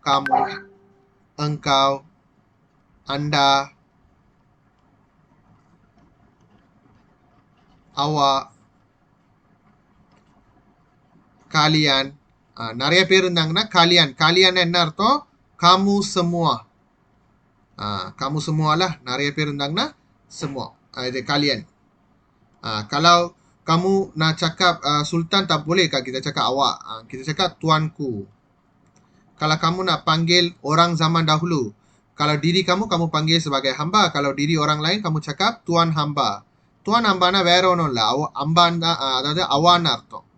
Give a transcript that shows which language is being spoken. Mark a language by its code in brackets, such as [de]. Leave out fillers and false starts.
[ms] Kamu, engkau, anda, awak, kalian. [ta] நிறைய பேர் இருந்தாங்கன்னா [ms] kalian. Kalian [ta] என்ன அர்த்தம்? [ms] Kamu semua. Kamu semua lah. [ta] நிறைய பேர் இருந்தாங்கன்னா semua. [ms] Itu kalian. Kalau kamu nak cakap sultan tak boleh kah kita cakap awak. Kita cakap tuanku. Kalau kamu nak panggil orang zaman dahulu, kalau diri kamu panggil sebagai hamba. Kalau diri orang lain kamu cakap tuan hamba. [ta] Tuan hamba na வேற ஒன்றும் இல்லை. hamba அதாவது அவான்னு அர்த்தம்.